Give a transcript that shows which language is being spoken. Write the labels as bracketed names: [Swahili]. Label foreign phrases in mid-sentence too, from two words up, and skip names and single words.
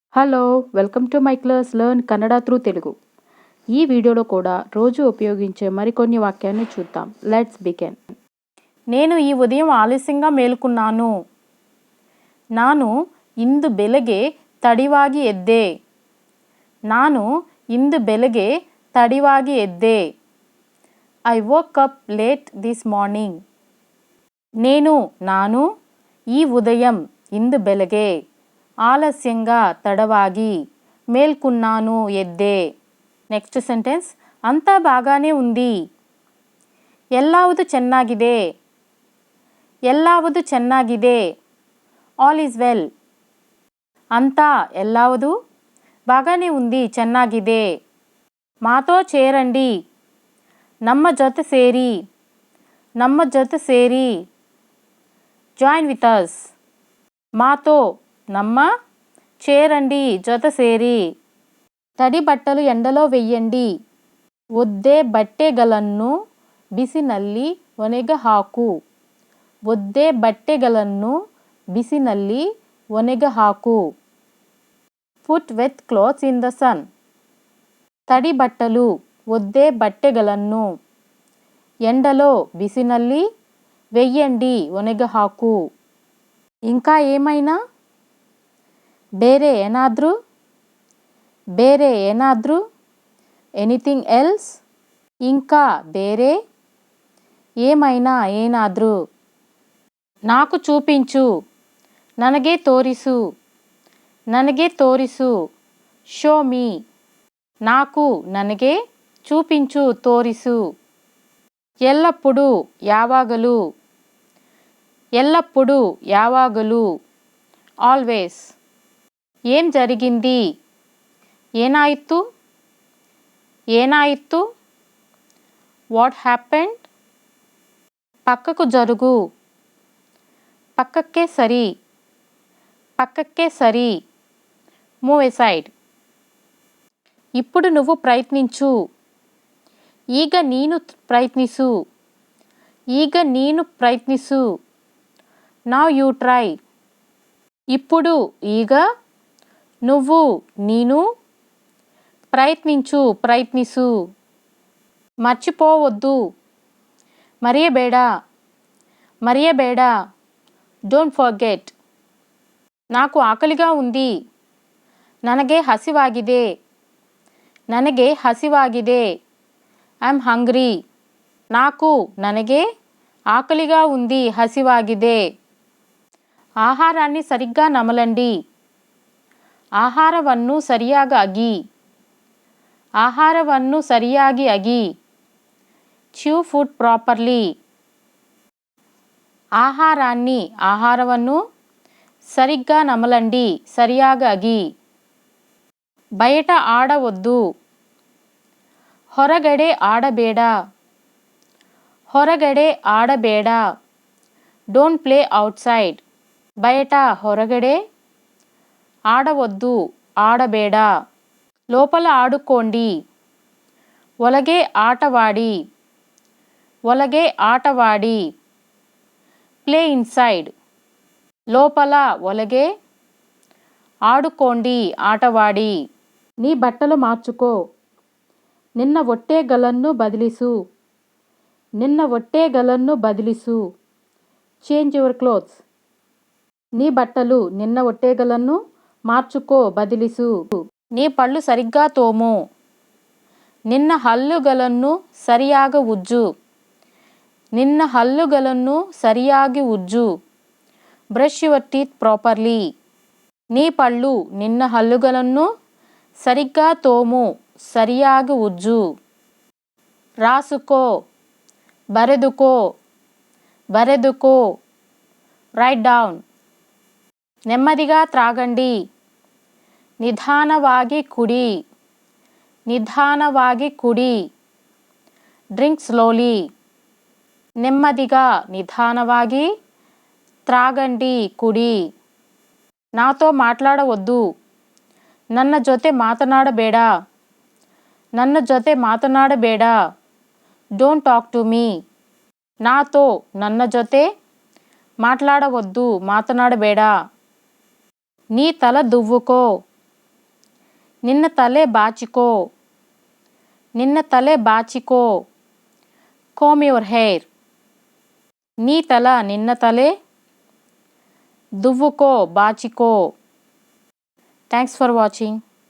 [English] Hello welcome to my class learn Kannada through Telugu. [Telugu] ఈ వీడియోలో కూడా రోజు ఉపయోగించే మరికొన్ని వాక్యాన్ని చూద్దాం. [English] Let's begin. [Telugu] నేను ఈ ఉదయం ఆలస్యంగా మేలుకున్నాను. [Kannada] ನಾನು ಇಂದು ಬೆಳಗ್ಗೆ ತಡವಾಗಿ ಎದ್ದೆ. ನಾನು ಇಂದು ಬೆಳಗ್ಗೆ ತಡವಾಗಿ ಎದ್ದೆ. [English] ಐ woke up late this morning. [Kannada] ನಾನು ಈ ఉదయం ఇందు ಬೆಳಗ್ಗೆ ఆలస్యంగా తడವಾಗಿ మేల్కున్నాను ఎద్దే. [English] next sentence, [Telugu] అంతా బాగానే ఉంది. [Kannada] ಎಲ್ಲವುದು ಚೆನ್ನಾಗಿದೆ. ಎಲ್ಲವುದು ಚೆನ್ನಾಗಿದೆ. [English] All is well. [Telugu] అంతా ಎಲ್ಲವುದು బాగానే ఉంది, ಚೆನ್ನಾಗಿದೆ. మాతో చేరండి. [Kannada] ನಮ್ಮ ಜೊತೆ ಸೇರಿ. ನಮ್ಮ ಜೊತೆ ಸೇರಿ. [English] Join with us. [Kannada] మాతో ನಮ್ಮ, చేరండి, జೊತೆ ಸೇರಿ. [Telugu] తడి బట్టలు ఎండలో వెయ్యండి. [Kannada] ಒದ್ದೆ ಬಟ್ಟೆಗಳನ್ನು ಬಿಸಿನಲ್ಲಿ ಒಣಗಹಾಕು. ಒದ್ದೆ ಬಟ್ಟೆಗಳನ್ನು ಬಿಸಿನಲ್ಲಿ ಒಣಗಹಾಕು. [English] Put wet clothes in the sun. [Telugu] తడి బట్టలు, [Kannada] ಒದ್ದೆ ಬಟ್ಟೆಗಳನ್ನು [Telugu] ఎండలో, బిసినల్లి, వెయ్యండి, ಒಣಗಹಾಕು. ఇంకా ఏమైనా? [Kannada] ಬೇರೆ ಏನಾದರೂ. ಬೇರೆ ಏನಾದರೂ. [English] Anything else. [Telugu] ఇంకా ಬೇರೆ, ఏమైనా, ఏనాದರೂ. నాకు చూపించు. [Kannada] ನನಗೆ ತೋರಿಸು. ನನಗೆ ತೋರಿಸು. [English] Show me. [Telugu] నాకు, ನನಗೆ, చూపించు, తోరిసు. ఎల్లప్పుడూ, యావాగలు. ఎల్లప్పుడూ, యావాగలు. ఆల్వేస్. ఏం జరిగింది? ఏనాయిత్తు. [English] ఏనాయిత్తు. What happened. [Telugu] పక్కకు జరుగు. [Kannada] ಪಕ್ಕಕ್ಕೆ ಸರಿ. ಪಕ್ಕಕ್ಕೆ ಸರಿ. [English] Move aside. [Telugu] ఇప్పుడు నువ్వు ప్రయత్నించు. [Kannada] ಈಗ ನೀನು ಪ್ರಯತ್ನಿಸು. ಈಗ ನೀನು ಪ್ರಯತ್ನಿಸು. [English] Now you try. [Telugu] ఇప్పుడు, ಈಗ, నువ్వు, ನೀನು, ప్రయత్నించు, ప్రయత్నిసు. మర్చిపోవద్దు. మರೆಯಬೇಡ. [English] మರೆಯಬೇಡ. Don't forget. [Telugu] నాకు ఆకలిగా ఉంది. [Kannada] ನನಗೆ ಹಸಿವಾಗಿದೆ. ನನಗೆ ಹಸಿವಾಗಿದೆ. [English] I'm hungry. [Telugu] నాకు, ನನಗೆ, ఆకలిగా ఉంది, హసివాಗಿದೆ. ఆహారాన్ని సరిగ్గా నమలండి. [Kannada] ಆಹಾರವನ್ನು ಸರಿಯಾಗಿ ಅಗಿ. ಆಹಾರವನ್ನು ಸರಿಯಾಗಿ ಅಗಿ. [English] chew food properly. [Telugu] ఆహారాన్ని, ఆహారವನ್ನು, సరిగ్గా నమలండి, [Kannada] ಸರಿಯಾಗಾ ಅಗಿ. [Telugu] బయట ఆడవద్దు. [Kannada] ಹೊರಗಡೆ ಆಡಬೇಡ. ಹೊರಗಡೆ ಆಡಬೇಡ. [English] Don't play outside. [Telugu] బయట, ಹೊರಗಡೆ, ఆడవద్దు, ఆడಬೇಡ. లోపల ఆడుకోండి. [Kannada] ಒಳಗೆ ಆಟವಾಡಿ. ಒಳಗೆ ಆಟವಾಡಿ. [English] Play inside. [Telugu] లోపల, ಒಳಗೆ, ఆడుకోండి, ఆటవాడి. నీ బట్టలు మార్చుకో. [Kannada] ನಿನ್ನ ಒಟ್ಟೆಗಳನ್ನು ಬದಲಿಸು. ನಿನ್ನ ಒಟ್ಟೆಗಳನ್ನು ಬದಲಿಸು. [English] Change your clothes. [Telugu] నీ బట్టలు, [Kannada] ನಿನ್ನ ಒಟ್ಟೆಗಳನ್ನು, [Telugu] మార్చుకో, బదిలిసు. నీ పళ్ళు సరిగ్గా తోము. [Kannada] ನಿನ್ನ ಹಲ್ಲುಗಳನ್ನು ಸರಿಯಾಗಿ ಉಜ್ಜು. ನಿನ್ನ ಹಲ್ಲುಗಳನ್ನು ಸರಿಯಾಗಿ ಉಜ್ಜು. [English] Brush your teeth properly. [Telugu] నీ పళ్ళు, [Kannada] ನಿನ್ನ ಹಲ್ಲುಗಳನ್ನು, [Telugu] సరిగ్గా తోము, [Kannada] ಸರಿಯಾಗಿ ಉಜ್ಜು. [Telugu] రాసుకో. బరెదుకో. [English] బరెదుకో. Write down. [Telugu] నెమ్మదిగా త్రాగండి. [Kannada] ನಿಧಾನವಾಗಿ ಕುಡಿ. ನಿಧಾನವಾಗಿ ಕುಡಿ. [English] Drink slowly. [Telugu] నెమ్మదిగా, నిదానವಾಗಿ, త్రాగండి, కుడి. నాతో మాట్లాడవద్దు. [Kannada] ನನ್ನ ಜೊತೆ ಮಾತನಾಡಬೇಡ. ನನ್ನ ಜೊತೆ ಮಾತನಾಡಬೇಡ. [English] Don't talk to me. [Telugu] నాతో, [Kannada] ನನ್ನ ಜೊತೆ, [Telugu] మాట్లాడవద్దు, మాతనాడಬೇಡ. నీ తల దువ్వుకో. [Kannada] ನಿನ್ನ ತಲೆ ಬಾಚಿಕೋ. ನಿನ್ನ ತಲೆ ಬಾಚಿಕೋ. [English] Comb your hair. [Telugu] నీ తల [Kannada] ನಿನ್ನ ತಲೆ [Telugu] దువ్వుకో బాచికో. [English] Thanks for watching.